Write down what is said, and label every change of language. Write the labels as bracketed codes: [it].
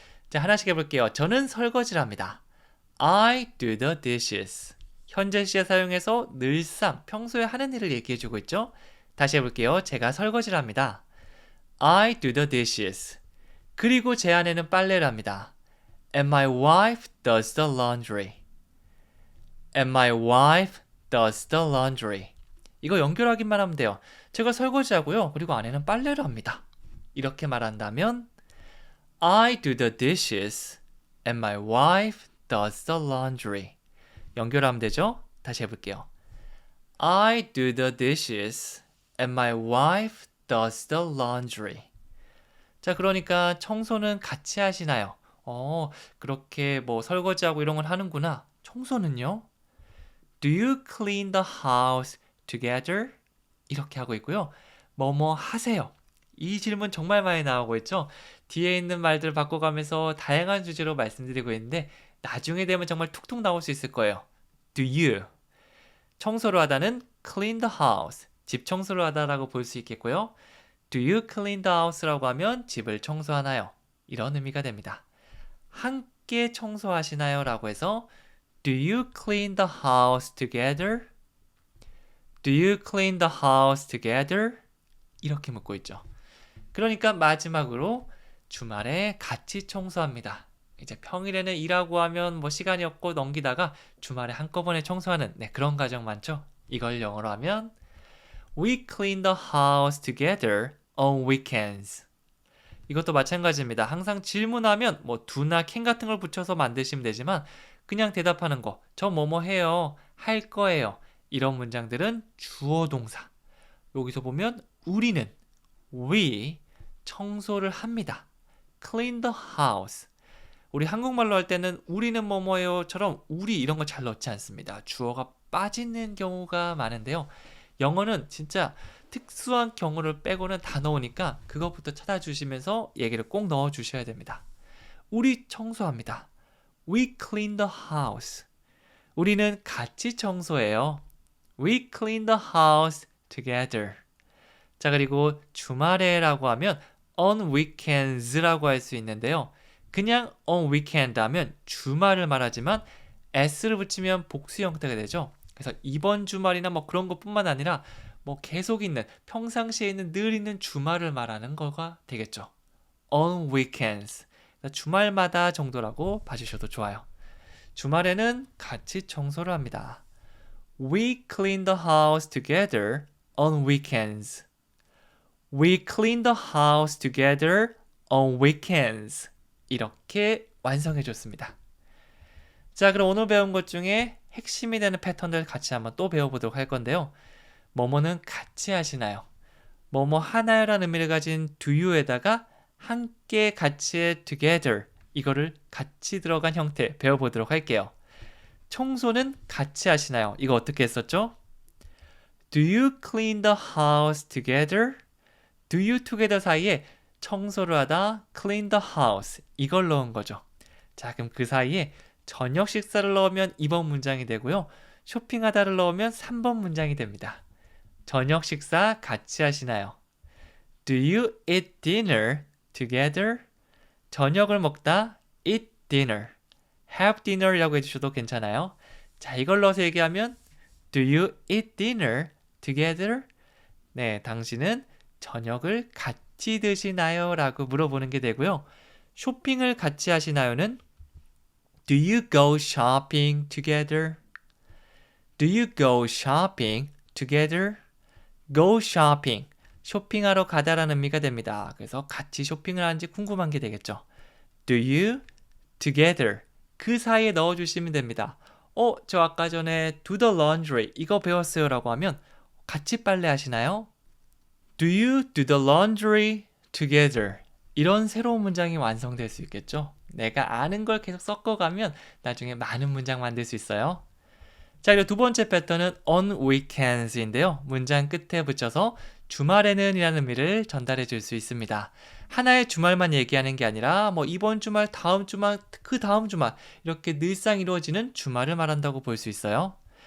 [ko] 자, 하나씩 해볼게요. 저는 설거지를 합니다. [en] I do the dishes. [ko] 현재 시제 사용해서 늘상 평소에 하는 일을 얘기해주고 있죠. 다시 해볼게요. 제가 설거지를 합니다. [en] I do the dishes. [ko] 그리고 제 아내는 빨래를 합니다. [en] And my wife does the laundry. And my wife does the laundry. [ko] 이거 연결하기만 하면 돼요. 제가 설거지하고요. 그리고 아내는 빨래를 합니다. 이렇게 말한다면 [en] I do the dishes and my wife does the laundry. [ko] 연결하면 되죠? 다시 해볼게요. [en] I do the dishes and my wife does the laundry. [ko] 자, 그러니까 청소는 같이 하시나요? 그렇게 뭐 설거지하고 이런 걸 하는구나. 청소는요? [en] Do you clean the house together? [ko] 이렇게 하고 있고요. 뭐뭐 하세요. 이 질문 정말 많이 나오고 있죠. 뒤에 있는 말들 바꿔가면서 다양한 주제로 말씀드리고 있는데 나중에 되면 정말 툭툭 나올 수 있을 거예요. [en] Do you? [ko] 청소를 하다는 [en] clean the house. [ko] 집 청소를 하다라고 볼 수 있겠고요. [en] Do you clean the house라고 [ko] 하면 집을 청소하나요? 이런 의미가 됩니다. 함께 청소하시나요? 라고 해서 [en] Do you clean the house together? Do you clean the house together? [ko] 이렇게 묻고 있죠. 그러니까 마지막으로 주말에 같이 청소합니다. 이제 평일에는 일하고 하면 뭐 시간이 없고 넘기다가 주말에 한꺼번에 청소하는 그런 가정 많죠? 이걸 영어로 하면 [en] We clean the house together on weekends. [ko] 이것도 마찬가지입니다. 항상 질문하면 뭐 do나 can 같은 걸 붙여서 만드시면 되지만 그냥 대답하는 거, 저 뭐뭐 해요, 할 거예요. 이런 문장들은 주어 동사. 여기서 보면 우리는 we 청소를 합니다. [en] clean the house. [ko] 우리 한국말로 할 때는 우리는 뭐뭐예요처럼 우리 이런 거 잘 넣지 않습니다. 주어가 빠지는 경우가 많은데요. 영어는 진짜 특수한 경우를 빼고는 다 넣으니까 그것부터 찾아주시면서 얘기를 꼭 넣어주셔야 됩니다. 우리 청소합니다. [en] We clean the house. [ko] 우리는 같이 청소해요. [en] We clean the house together. [ko] 자, 그리고 주말에라고 하면 on weekends라고 할 수 있는데요. 그냥 on weekend 하면 주말을 말하지만 s를 붙이면 복수 형태가 되죠. 그래서 이번 주말이나 뭐 그런 것뿐만 아니라 뭐 계속 있는, 평상시에 있는, 늘 있는 주말을 말하는 거가 되겠죠. [en] on weekends. [ko] 주말마다 정도라고 봐주셔도 좋아요. 주말에는 같이 청소를 합니다. [en] We clean the house together on weekends. We clean the house together on weekends. [ko] 이렇게 완성해 줬습니다. 자, 그럼 오늘 배운 것 중에 핵심이 되는 패턴들 같이 한번 또 배워보도록 할 건데요. 뭐뭐는 같이 하시나요? 뭐뭐 하나요? 라는 의미를 가진 do you에다가 함께 같이의 together, 이거를 같이 들어간 형태 배워보도록 할게요. 청소는 같이 하시나요? 이거 어떻게 했었죠? [en] Do you clean the house together? Do you together [ko] 사이에 청소를 하다 [en] clean the house, [ko] 이걸 넣은 거죠. 자, 그럼 그 사이에 저녁 식사를 넣으면 2번 문장이 되고요. 쇼핑하다를 넣으면 3번 문장이 됩니다. 저녁 식사 같이 하시나요? [en] Do you eat dinner together? [ko] 저녁을 먹다 [en] eat dinner. [ko] have dinner라고 해주셔도 괜찮아요. 자, 이걸 넣어서 얘기하면 [en] Do you eat dinner together? [ko] 네, 당신은 저녁을 같이 드시나요? 라고 물어보는 게 되고요. 쇼핑을 같이 하시나요는 [en] Do you go shopping together? Do you go shopping together? Go shopping. [ko] 쇼핑하러 가다라는 의미가 됩니다. 그래서 같이 쇼핑을 하는지 궁금한 게 되겠죠. [en] Do you together. [ko] 그 사이에 넣어주시면 됩니다. 저 아까 전에 [en] do the laundry [ko] 이거 배웠어요 라고 하면 같이 빨래 하시나요? [en] Do you do the laundry together? [ko] 이런 새로운 문장이 완성될 수 있겠죠. 내가 아는 걸 계속 섞어가면 나중에 많은 문장 만들 수 있어요. 자, 그리고 두 번째 패턴은 on weekends인데요. 문장 끝에 붙여서 주말에는 이라는 의미를 전달해 줄 수 있습니다. 하나의 주말만 얘기하는 게 아니라 뭐 이번 주말, 다음 주말, 그 다음 주말 이렇게 늘상 이루어지는 주말을 말한다고 볼 수 있어요.